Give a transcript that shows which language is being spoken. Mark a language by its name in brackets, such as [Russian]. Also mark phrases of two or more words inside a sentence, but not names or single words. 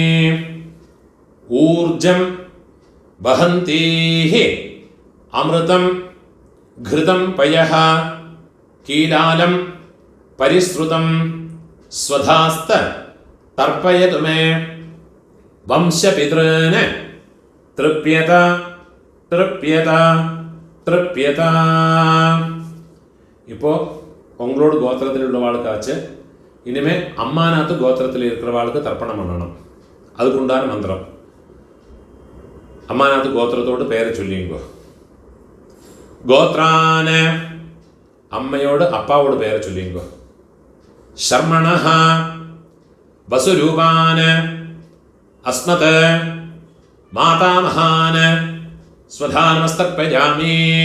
[Sanskrit] ഊർജം വഹന്തീഃ അമൃതം ഘൃതം പയഃ കീലാലം പരിശ്രുതം സ്വധാസ്ത തർപ്പയതു മേ. വംശപിതॄന് തൃപ്യത തൃപ്യത തൃപ്യത. [Tamil] இப்போ உங்களோட கோத்திரத்தில் உள்ளவாளுக்காச்சு இனிமே அம்மாநாத்து கோத்திரத்தில் இருக்கிறவாளுக்கு தர்ப்பணம் பண்ணணும். அதுக்குண்டான மந்திரம். அம்மாநாத்து கோத்ரத்தோட பேர் சொல்லியுங்கோ. கோத்ரான் அம்மாவோட அப்பாவோட பேர் சொல்லியுங்கோ. [Sanskrit] ശർമ്മണഃ വസുരൂപാന് അസ്മത് മാതാമഹാന് സ്വധാനമസ്തർപ്പയാമി.